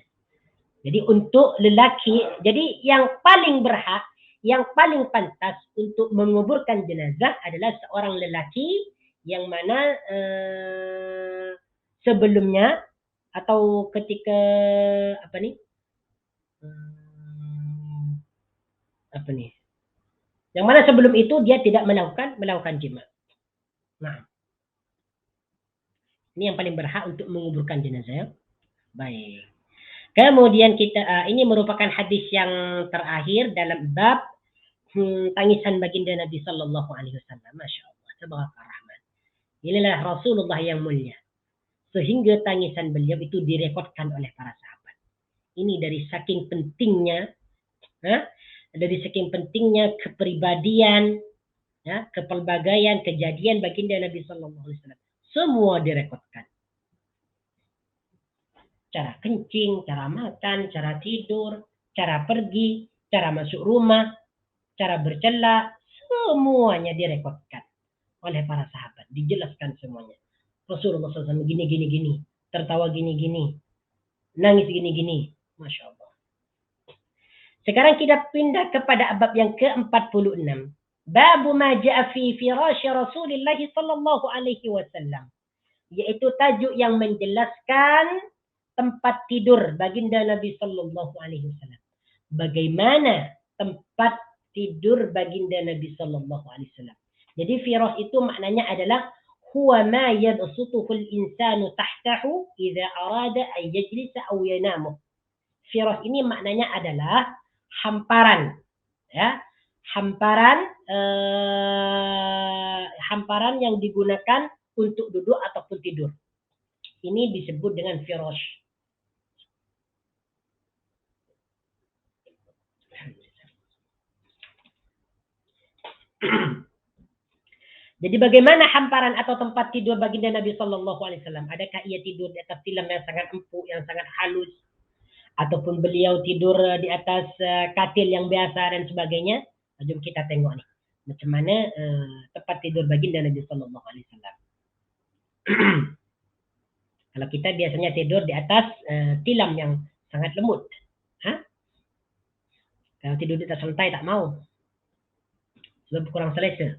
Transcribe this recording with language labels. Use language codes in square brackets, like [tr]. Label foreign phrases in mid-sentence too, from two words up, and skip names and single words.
[ms] Jadi untuk lelaki, jadi yang paling berhak, yang paling pantas untuk menguburkan jenazah adalah seorang lelaki yang mana sebelumnya atau ketika yang mana sebelum itu dia tidak melakukan jima. Nah, ini yang paling berhak untuk menguburkan jenazah. Baik. Kemudian ini merupakan hadis yang terakhir dalam bab tangisan baginda Nabi [ar] صلى الله عليه وسلم. ما شاء الله، تبارك الله رحمن. [ms] Inilah Rasulullah yang mulia. sehingga tangisan beliau itu direkodkan oleh para sahabat. Ini dari saking pentingnya, kepribadian, kepelbagaian, kejadian baginda Nabi [ar] صلى الله عليه وسلم. [ms] Semua direkodkan. Cara kencing, cara makan, cara tidur, cara pergi, cara masuk rumah, cara bercela, semuanya direkodkan oleh para sahabat. Dijelaskan semuanya. Rasulullah SAW gini, tertawa gini, nangis gini. [ar] ما شاء الله. [ms] Sekarang kita pindah kepada bab yang ke-46. [ar] باب ما جاء في فراش رسول الله صلى الله عليه وسلم. [ms] Yaitu tajuk yang menjelaskan tempat tidur baginda Nabi [ar] صلى الله عليه وسلم. [ms] Bagaimana tempat tidur baginda Nabi [ar] صلى الله عليه وسلم. [ms] Jadi firash itu maknanya adalah [ar] هو ما يبسطه الإنسان تحته إذا أراد أن يجلس أو ينام. [ms] Firash ini maknanya adalah hamparan, ya. Hamparan yang digunakan untuk duduk ataupun tidur. Ini disebut dengan firash. Jadi bagaimana hamparan atau tempat tidur baginda Nabi [ar] صلى الله عليه وسلم? [ms] Adakah ia tidur di atas tilam yang sangat empuk, yang sangat halus, ataupun beliau tidur di atas katil yang biasa dan sebagainya? Jom kita tengok nih, macam mana tempat tidur baginda Nabi [ar] صلى الله عليه وسلم. [ms] Kalau kita biasanya tidur di atas tilam yang sangat lembut, kalau tidur di atas lantai tak mau, sebab kurang selesa.